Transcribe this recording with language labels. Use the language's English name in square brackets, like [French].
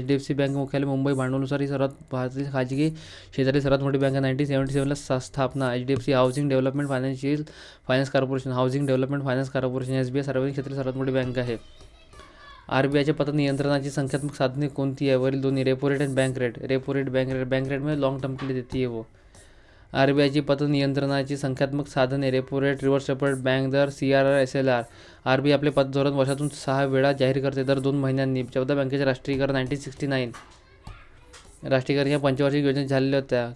[Marathi] HDFC bank मुख्यालय मुंबई. भांडवलानुसार ही भारतातील खाजगी क्षेत्रातील सर्वात मोठी बँक आहे. 1977 स्थापना. HDFC housing development finance corporation. SBI सार्वजनिक क्षेत्रातील सर्वात मोठी बँक आहे. RBIच्या पतनियंत्रणाची संख्यात्मक साधने कोणती आहे? वरील दोन्ही. रेपो रेट आणि बँक रेट. [Hindi] बँक रेट में लॉन्ग टर्म के लिए देती है वो. [Marathi] RBIची पतनियंत्रणाची संख्यात्मक साधने. Repo rate, reverse repo rate, bank दर, CRR, SLR. RBI आपले पतधोरण वर्षातून 6 वेळा जाहीर करते, दर 2 महिन्यांनी. 14 बँकेचे राष्ट्रीयकरण 1969. राष्ट्रीयकरण या पंचवार्षिक योजना झालेल्या होत्या.